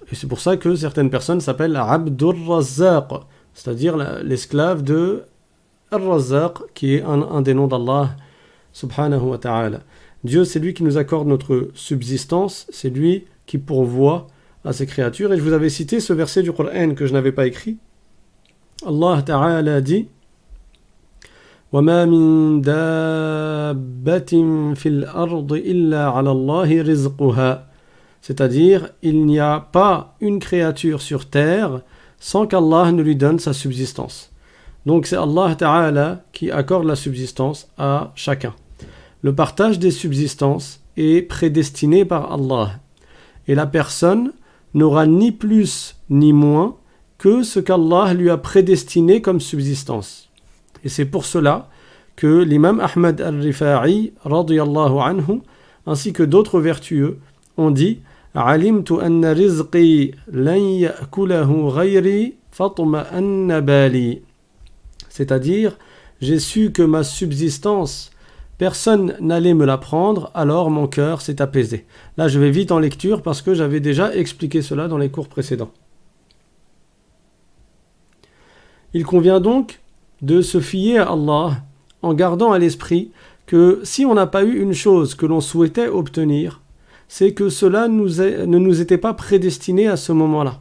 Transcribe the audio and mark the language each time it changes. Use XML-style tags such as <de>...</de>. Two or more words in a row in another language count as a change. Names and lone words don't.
<fr>Et c'est pour ça que certaines personnes s'appellent Abdur Razzaq, c'est-à-dire l'esclave de Ar-Razzaq, qui est un des noms d'Allah</fr> <ar>سبحانه وتعالى.</ar> <fr>Dieu, c'est lui qui nous accorde notre subsistance, c'est lui qui pourvoit à ses créatures. Et je vous avais cité ce verset du Coran que je n'avais pas écrit.</fr> <ar>الله تعالى dit وَمَا مِن دَابَّةٍ فِي الْأَرْضِ إِلَّا عَلَى اللَّهِ رِزْقُهَا,</ar> <fr>c'est-à-dire, il n'y a pas une créature sur terre sans qu'Allah ne lui donne sa subsistance. Donc c'est</fr> <ar>الله تعالى</ar> <fr>qui accorde la subsistance à chacun. Le partage des subsistances est prédestiné par Allah. Et la personne n'aura ni plus ni moins que ce qu'Allah lui a prédestiné comme subsistance. Et c'est pour cela que l'imam Ahmad al-Rifa'i,</fr> <ar>رضي الله عنه,</ar> <fr>ainsi que d'autres vertueux, ont dit «</fr> <ar>علمت أن رزقي لن يأكله غيري فاطمأن بالي</ar> <fr>» c'est-à-dire, j'ai su que ma subsistance, personne n'allait me la prendre, alors mon cœur s'est apaisé. Là, je vais vite en lecture parce que j'avais déjà expliqué cela dans les cours précédents. Il convient donc de se fier à Allah en gardant à l'esprit que si on n'a pas eu une chose que l'on souhaitait obtenir, c'est que cela ne nous était pas prédestiné à ce moment-là.</fr>